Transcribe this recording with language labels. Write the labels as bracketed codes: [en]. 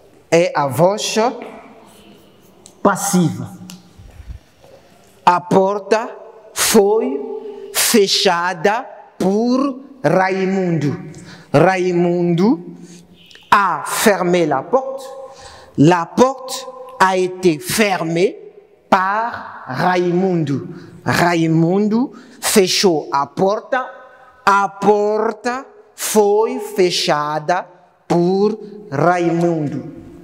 [pt] É a voz passiva. A porta foi fechada por Raimundo. [fr] Raimundo a fermé la porte. La porte a été fermée par Raimundo. [pt] Raimundo fechou a porta foi fechada por Raimundo.